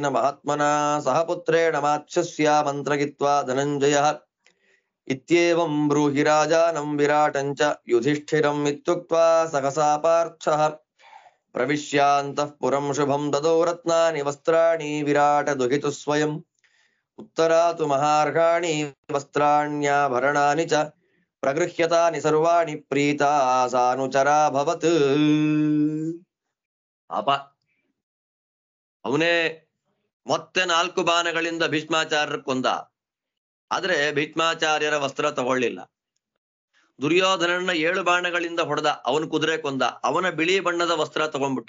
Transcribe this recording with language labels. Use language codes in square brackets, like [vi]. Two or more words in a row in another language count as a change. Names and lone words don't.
[sa] ಮಹಾತ್ಮನಾ ಸಹ ಪುತ್ರೇಣ ಮಾತ್ಸ್ಯ ಮಂತ್ರಗಿತ್ವಾ ಧನಂಜಯಃ ಇತ್ಯೇವಂ ಬ್ರೂಹಿ ರಾಜಾನಂ ವಿರಾಟಂ ಚ ಯುಧಿಷ್ಠಿರಂ ಇತ್ಯುಕ್ತ್ವಾ ಸಹಸಾ ಪಾರ್ಥಃ ಪ್ರವಿಶ್ಯಾಂತಃ ಪುರಂ ಶುಭಂ ದದೋ ರತ್ನಾನಿ ವಸ್ತ್ರಾಣಿ ವಿರಾಟ ದುಹಿತು ಸ್ವಯಂ ಉತ್ತರಾತು ಮಹಾರ್ಘಾಣಿ ವಸ್ತ್ರಾಣ್ಯಾಭರಣಾನಿ ಚ ಪ್ರಗೃಹ್ಯತಾನಿ ಸರ್ವಾಣಿ ಪ್ರೀತಾ ಸಾನುಚರಾಭವತ್. [kn] ಪಾಪ ಅವನೇ ಮತ್ತೆ 4 ಬಾಣಗಳಿಂದ ಭೀಷ್ಮಾಚಾರ್ಯರ ಕೊಂದ. ಆದ್ರೆ ಭೀಷ್ಮಾಚಾರ್ಯರ ವಸ್ತ್ರ ತಗೊಳ್ಳಿಲ್ಲ. ದುರ್ಯೋಧನನ್ನ 7 ಬಾಣಗಳಿಂದ ಹೊಡೆದ, ಅವನ ಕುದುರೆ ಕೊಂದ, ಅವನ ಬಿಳಿ ಬಣ್ಣದ ವಸ್ತ್ರ ತಗೊಂಡ್ಬಿಟ್ಟ.